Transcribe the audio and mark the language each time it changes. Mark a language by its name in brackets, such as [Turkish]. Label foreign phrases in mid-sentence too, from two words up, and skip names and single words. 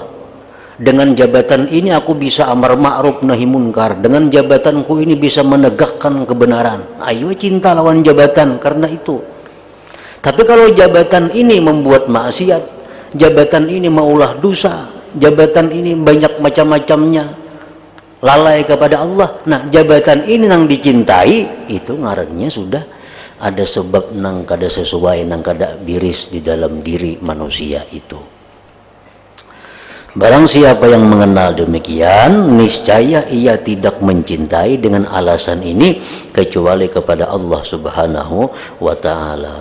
[Banjar] Dengan jabatan ini aku bisa [Arabic] أمر معروف نهي منكر, [Banjar] dengan jabatanku ini bisa menegakkan kebenaran. Ayo cinta lawan jabatan karena itu. Tapi kalau jabatan ini membuat maksiat, jabatan ini maulah dosa, jabatan ini banyak macam-macamnya, lalai kepada Allah. Nah, jabatan ini nang dicintai, itu ngarannya sudah ada sebab nang kada sesuai, nang kada biris di dalam diri manusia itu. [Indonesian] Barang siapa yang mengenal demikian, niscaya ia tidak mencintai dengan alasan ini kecuali kepada Allah [Arabic] سبحانه وتعالى.